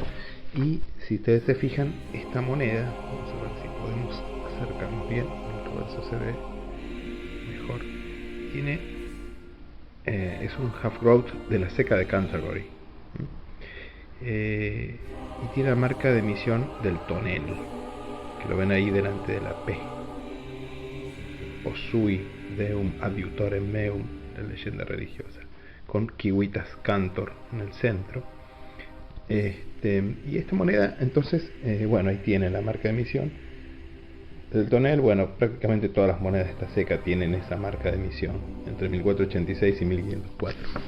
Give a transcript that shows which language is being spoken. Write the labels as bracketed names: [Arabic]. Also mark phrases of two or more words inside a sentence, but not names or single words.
[Spanish] Y si ustedes se fijan, esta moneda, vamos a ver si podemos acercarnos bien, el reverso se ve mejor, es un [English] half groat [Spanish] de la ceca de Canterbury, y tiene la marca de emisión del tonel, que lo ven ahí delante de la P. [Latin] Posui deum adiutorem meum, [Spanish] la leyenda religiosa, con [Latin] kiwitas cantor [Spanish] en el centro. Y esta moneda, entonces, bueno, ahí tiene la marca de emisión del tonel. Bueno, prácticamente todas las monedas de esta ceca tienen esa marca de emisión, entre 1486 y 1504.